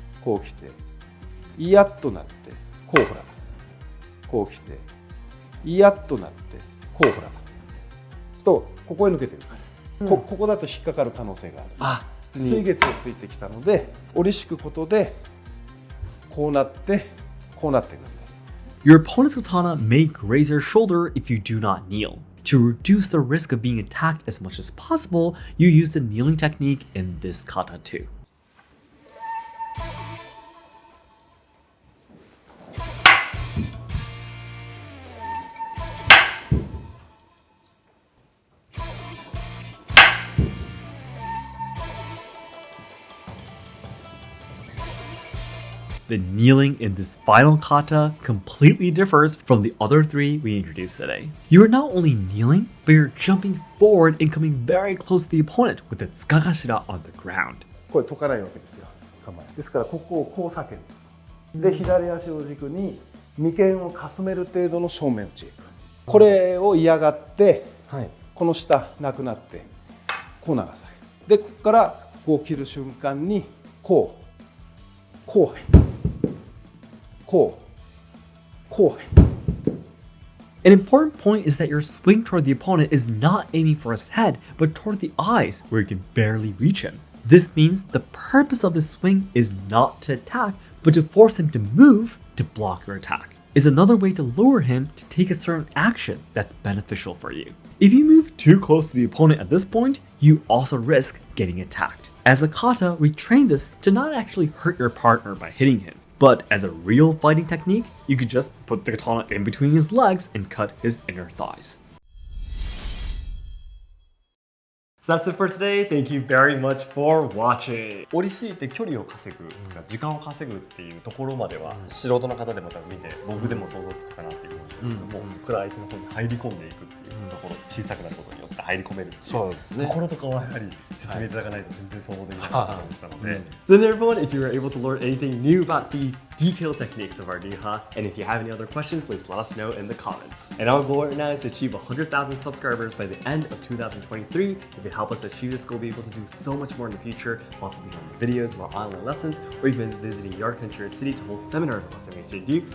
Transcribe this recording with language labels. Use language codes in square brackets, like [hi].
[ja] こう来てイヤッとなってこうほらこう来てイヤッとなってこうほらとここへ抜けてるから、ここだと引っかかる可能性がある。水月をついてきたので折り敷くことでこうなってこうなってくるんだ。 [en] Your opponent's katana may graze your shoulder if you do not kneel. To reduce the risk of being attacked as much as possible, you use the kneeling technique in this kata too. The kneeling in this final kata completely differs from the other three we introduced today. You are not only kneeling, but you're jumping forward and coming very close to the opponent with the tsukagashira on the ground. [ja] これ解かないわけですよ。構えですからここをこう避ける。で左足を軸に眉間をかすめる程度の正面打ちへ行く。これを嫌がって、はい、この下なくなってこう流される。でここからこう切る瞬間にこうこう。 [en] An important point is that your swing toward the opponent is not aiming for his head, but toward the eyes, where you can barely reach him. This means the purpose of the swing is not to attack, but to force him to move to block your attack. It's another way to lure him to take a certain action that's beneficial for you. If you move too close to the opponent at this point, you also risk getting attacked. As a kata, we train this to not actually hurt your partner by hitting him. But as a real fighting technique, you could just put the katana in between his legs and cut his inner thighs. So that's it for today. Thank you very much for watching. [ja] 折り敷いて距離を稼ぐ、時間を稼ぐっていうところまでは、素人の方でも多分見て、僕でも想像つくかなっていう思うんですけども、ここから相手の方に入り込んでいくっていうところ、小さくなることによって入り込めるっていうそうですね。ところとかはやはり説明いただかないと全然想像できなかったりしたので。 [en] So then everyone, if you were able to learn anything new about the detailed techniques of our Niha, and if you have any other questions, please let us know in the comments. And our goal right now is to achieve 100,000 subscribers by the end of 2023. If you help us achieve this, we'll be able to do so much more in the future, possibly on videos, more online lessons, or even visiting your country or city to hold seminars on Asayama Ichiden.